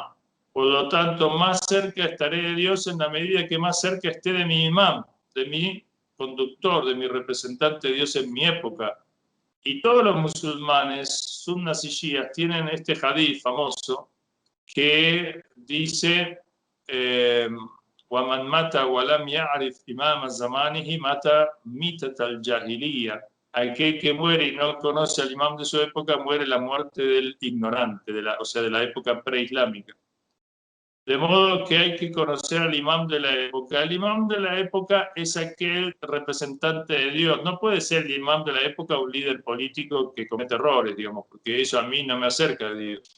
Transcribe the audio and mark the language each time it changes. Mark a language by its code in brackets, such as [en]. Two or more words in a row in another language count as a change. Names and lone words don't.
[es] Por lo tanto, más cerca estaré de Dios en la medida que más cerca esté de mi imam, de mi conductor, de mi representante de Dios en mi época. Y todos los musulmanes, sunnas y shias, tienen este hadith famoso que dice [ar] وَمَنْ مَاتَ وَلَمْ يَعْرِفْ إِمَامَ زَمَانِهِ مَاتَ مِيتَةَ الْجَاهِلِيَّةِ. [es] Aquel que muere y no conoce al imam de su época muere la muerte del ignorante, o sea, de la época preislámica. De modo que hay que conocer al imam de la época. El imam de la época es aquel representante de Dios. No puede ser el imam de la época un líder político que comete errores, digamos, porque eso a mí no me acerca de Dios.